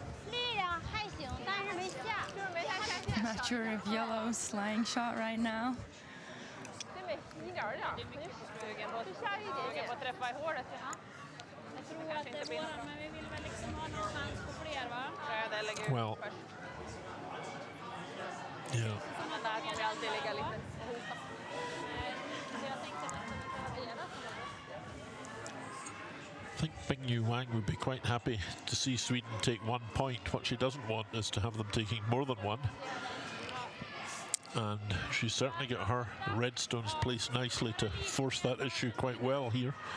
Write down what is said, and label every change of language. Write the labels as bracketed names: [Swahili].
[Chinese] 力量还行，但是没下，就是没太下线。 [English] I'm not sure if yellow's slaying shot right now. [Swedish] Det är smidigare där. Jag är sugen på att träffa i håret. Jag tror att det är våran, men vi vill väl liksom ha någon chans på fler, va? [English] Well, yeah. [Swedish] Men där kan vi alltid ligga lite och hota. Så jag tänkte att vi kan leda. [English] I think Bingyu Wang would be quite happy to see Sweden take 1 point. What she doesn't want is to have them taking more than one. And she's certainly got her red stones placed nicely to force that issue quite well here.